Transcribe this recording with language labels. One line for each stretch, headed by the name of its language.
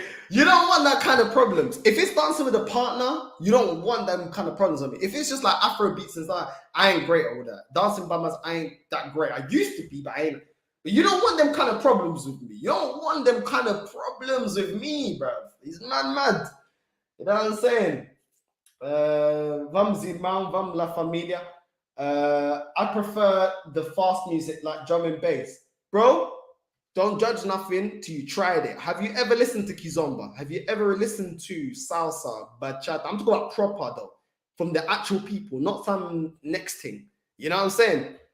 English: You don't want that kind of problems. If it's dancing with a partner, you don't want them kind of problems on me. If it's just like Afro beats and stuff, I ain't great at all that. Dancing by myself, I ain't that great. I used to be, but I ain't. But you don't want them kind of problems with me. You don't want them kind of problems with me, bro. He's mad. You know what I'm saying?
Portuguese: Vamos irmão, vamos la familia.
English: I prefer the fast music like drum and bass. Bro, don't judge nothing till you tried it. Have you ever listened to Kizomba? Have you ever listened to salsa, bachata? I'm talking about proper though, from the actual people, not some next thing. You know what I'm saying?